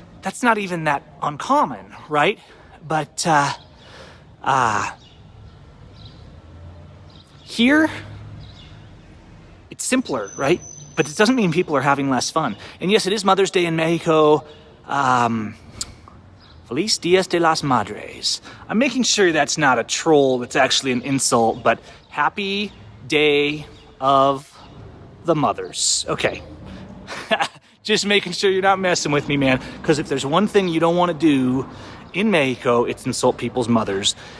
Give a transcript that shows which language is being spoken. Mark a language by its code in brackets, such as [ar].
[en] That's not even that uncommon, right? But here, it's simpler, right? But it doesn't mean people are having less fun. And yes, it is Mother's Day in Mexico. [es] Feliz Dias de las Madres. [en] I'm making sure that's not a troll, that's actually an insult, but Happy Day of the Mothers. Okay. Just making sure you're not messing with me, man. Because if there's one thing you don't want to do in Mexico, it's insult people's mothers.